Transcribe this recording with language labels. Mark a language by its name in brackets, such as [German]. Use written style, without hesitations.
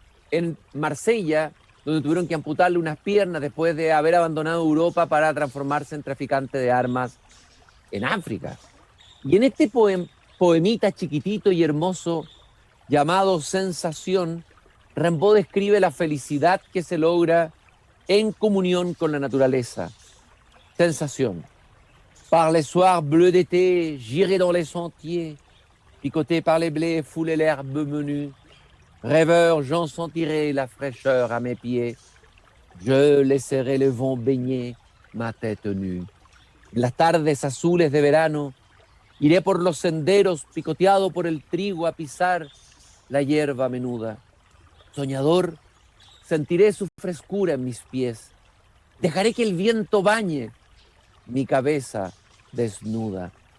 [Spanish] en Marsella, donde tuvieron que amputarle unas piernas después de haber abandonado Europa para transformarse en traficante de armas en África. Y en este poemita chiquitito y hermoso llamado Sensación, Rimbaud describe la felicidad que se logra en comunión con la naturaleza. Sensación. [French] Par les soirs bleus d'été, j'irai dans les sentiers, picoté par les blés, fouler l'herbe menue. Rêveur, j'en sentirai la fraîcheur à mes pieds. Je laisserai le vent baigner ma tête nue. [Spanish] En las tardes azules de verano, iré por los senderos, picoteado por el trigo, a pisar la hierba menuda. Soñador, sentiré su frescura en mis pies. Dejaré que el viento bañe mi cabeza desnuda.